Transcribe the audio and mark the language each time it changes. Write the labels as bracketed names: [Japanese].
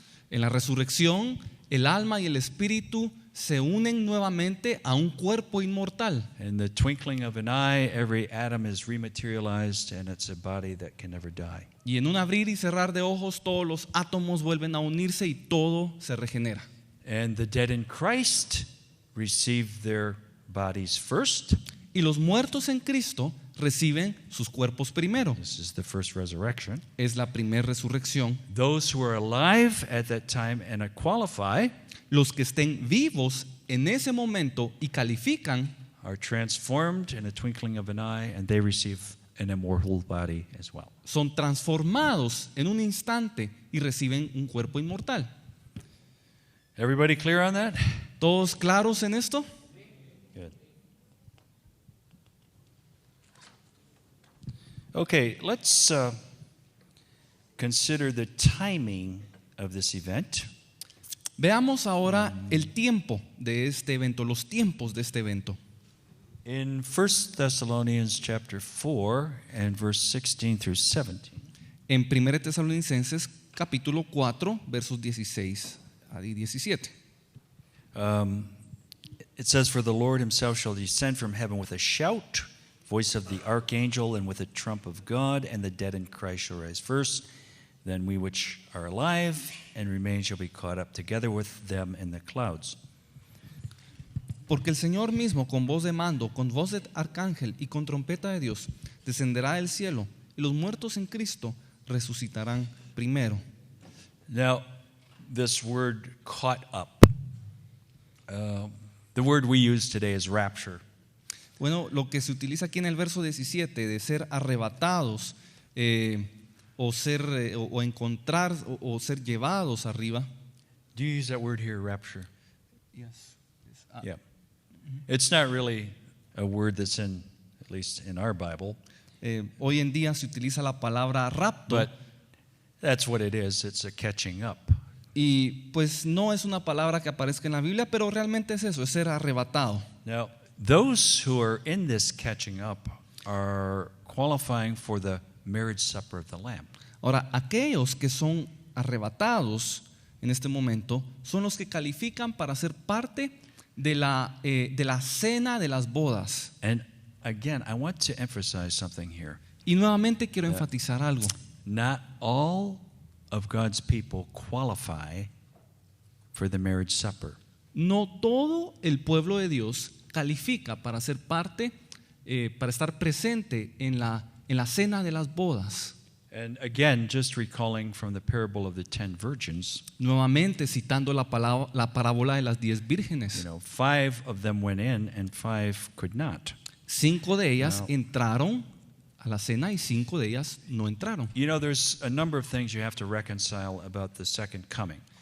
[Spanish] En la resurrección, el alma y el espíritu se unen nuevamente a un cuerpo inmortal. [English] In the twinkling of an eye, every atom is rematerialized, and it's a body that can never die. [Spanish] Y en un abrir y cerrar de ojos, todos los átomos vuelven a unirse y todo se regenera. [English] And the dead in Christ receive their bodies first. [Spanish] Y los muertos en Cristo reciben sus cuerpos primero. [English] This is the first resurrection. [Spanish] Es la primera resurrección. [English] Those who are alive at that time and qualify [Spanish] Los que estén vivos en ese momento y califican [English] are transformed in a twinkling of an eye, and they receive an immortal body as well. [Spanish] son transformados en un instante y reciben un cuerpo inmortal. [English] Everybody clear on that? [Spanish] ¿Todos claros en esto? [English] Good. Okay, let's consider the timing of this event. [Spanish] Veamos ahora el tiempo de este evento, los tiempos de este evento. [English] In 1 Thessalonians chapter 4 and verse 16 through 17. [Spanish] En 1 Tesalonicenses capítulo 4 versos 16 a 17. [English] It says, "For the Lord himself shall descend from heaven with a shout, voice of the archangel, and with a trump of God, and the dead in Christ shall rise first. Then we which are alive and remain shall be caught up together with them in the clouds." [Spanish] Porque el Señor mismo con voz de mando, con voz de arcángel y con trompeta de Dios descenderá del cielo y los muertos en Cristo resucitarán primero. [English] Now, this word caught up, the word we use today is rapture. [Spanish] Bueno, lo que se utiliza aquí en el verso 17 de ser arrebatados o encontrar o ser llevados arriba. [English] Do you use that word here, rapture? Yes. Yeah. It's not really a word that's in, at least in our Bible, [Spanish] Hoy en día se utiliza la palabra rapto [English] but that's what it is. It's a catching up. [Spanish] y pues no es una palabra que aparezca en la Biblia, pero realmente es eso, es ser arrebatado. [English] Now, those who are in this catching up are qualifying for the marriage supper of the Lamb. [Spanish] Ahora, aquellos que son arrebatados en este momento son los que califican para ser parte de la cena de las bodas. [English] And again, I want to emphasize something here. [Spanish] Y nuevamente quiero enfatizar algo. [English] Not all of God's people qualify for the marriage supper. [Spanish] No todo el pueblo de Dios califica para ser parte, para estar presente en la cena de las bodas. [English] And again, just recalling from the parable of the 10 virgins, [Spanish] Nuevamente citando la parábola de las 10 vírgenes. [English] 5 of them went in and 5 could not. [Spanish] 5 de ellas [English] Wow. [Spanish] entraron a la cena y 5 de ellas no entraron. [English] You know, there's a number of things you have to reconcile about the second coming.